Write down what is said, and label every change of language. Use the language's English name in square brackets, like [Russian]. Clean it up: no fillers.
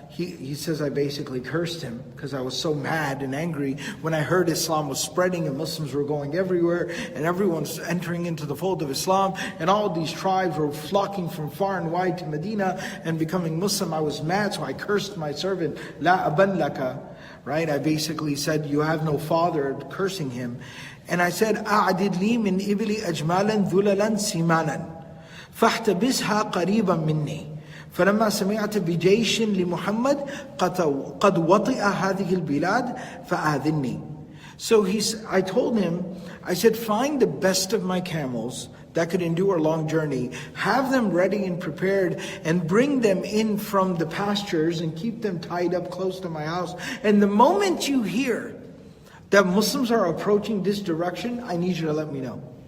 [English] He says I basically cursed him because I was so mad and angry when I heard Islam was spreading and Muslims were going everywhere and everyone's entering into the fold of Islam, and all these tribes were flocking from far and wide to Medina and becoming Muslim. I was mad, so I cursed my servant. [Arabic] La aban laka. [English] Right? I basically said, you have no father, cursing him. And I said, [Arabic] أَعْدِدْ لِي مِنْ إِبْلِ أَجْمَالًا ذُلَلًا سِمَانًا فَاحْتَبِسْهَا قَرِيبًا مِنِّي. فلما سمعت بجيش لمحمد قد وطئ هذه البلاد فآذني. [English] So I told him, I said, find the best of my camels that could endure a long journey, have them ready and prepared, and bring them in from the pastures and keep them tied up close to my house. And the moment you hear that Muslims are approaching this direction, I need you to let me know.